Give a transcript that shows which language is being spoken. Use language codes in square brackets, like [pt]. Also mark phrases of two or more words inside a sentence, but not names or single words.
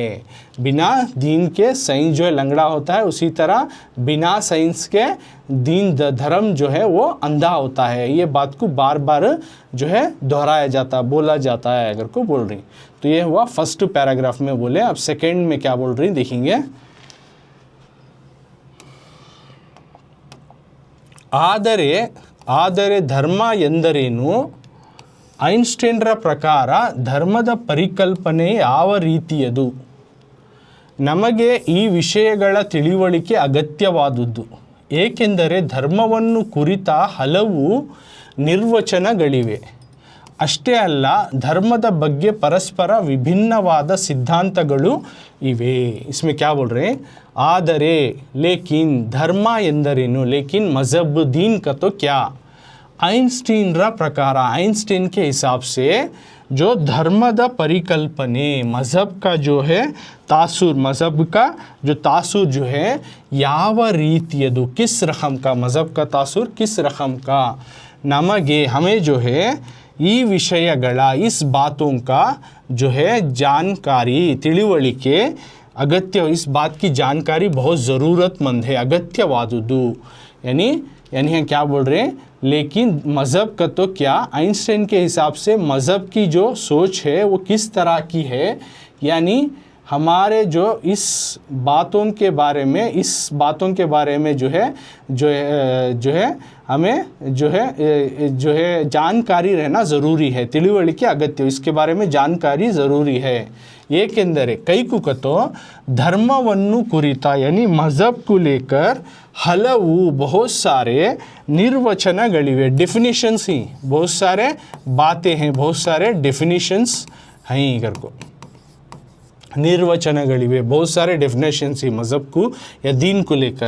[hi] बिना दीन के साइंस जो है लंगड़ा होता है उसी तरह बिना साइंस के दीन धर्म जो है वो अंधा होता है। ये बात को बार बार जो है दोहराया जाता बोला जाता है अगर को बोल रही। तो ये हुआ [en] first paragraph [hi] में बोले। अब सेकेंड में क्या बोल रही देखेंगे। [kn] ಆದರೆ ಧರ್ಮ ಎಂದರೇನು ಐನ್ಸ್ಟೈನ್ರ ಪ್ರಕಾರ ಧರ್ಮದ ಪರಿಕಲ್ಪನೆ ಯಾವ ರೀತಿಯದು ನಮಗೆ ಈ ವಿಷಯಗಳ ತಿಳಿವಳಿಕೆ ಅಗತ್ಯವಾದುದು ಏಕೆಂದರೆ ಧರ್ಮವನ್ನು ಕುರಿತ ಹಲವು ನಿರ್ವಚನಗಳಿವೆ ಅಷ್ಟೇ ಅಲ್ಲ ಧರ್ಮದ ಬಗ್ಗೆ ಪರಸ್ಪರ ವಿಭಿನ್ನವಾದ ಸಿದ್ಧಾಂತಗಳು ಇವೆ। [hi] इसमें क्या बोल रहे हैं ಆದರೆ लेकिन धर्म ಎಂದರೇನು लेकिन मज़हब दीन का तो क्या [kn] ಐನ್ಸ್ಟೈನ್ರ ಪ್ರಕಾರ [hi] आइंस्टीन के हिसाब से जो [kn] ಧರ್ಮದ ಪರಿಕಲ್ಪನೆ [hi] मज़हब का जो है तासुर मज़हब का जो तासुर जो है [kn] ಯಾವ ರೀತಿಯದು [hi] किस रकम का मज़हब का तासुर किस रकम का नमगे हमें जो है [kn] ಈ ವಿಷಯಗಳ [hi] इस बातों का जो है जानकारी ತಿಳಿವಳಿಕೆ अगत्य इस बात की जानकारी बहुत ज़रूरतमंद है अगत्यवादुदु यानी यहाँ क्या बोल रहे हैं लेकिन मज़हब का तो क्या आइंस्टाइन के हिसाब से मज़हब की जो सोच है वो किस तरह की है यानी हमारे जो इस बातों के बारे में जो है हमें जो है जानकारी रहना ज़रूरी है, [kn] ತಿಳಿವಳಿಕೆ ಅಗತ್ಯ, [hi] इसके बारे में जानकारी ज़रूरी है। [kn] ಏಕೆಂದರೆ ಕೈಕುಕತೋ ಧರ್ಮವನ್ನು ಕುರಿತ [hi] यानी मज़हब को लेकर हलवु बहुत सारे निर्वचनಗಳಿವೆ, डेफिनेशंस ही बहुत सारे बातें हैं, बहुत सारे डेफिनेशंस हैं इधर को, निर्वचनಗಳಿವೆ, बहुत सारे डेफिनेशंस ही मज़हब को या दीन को लेकर।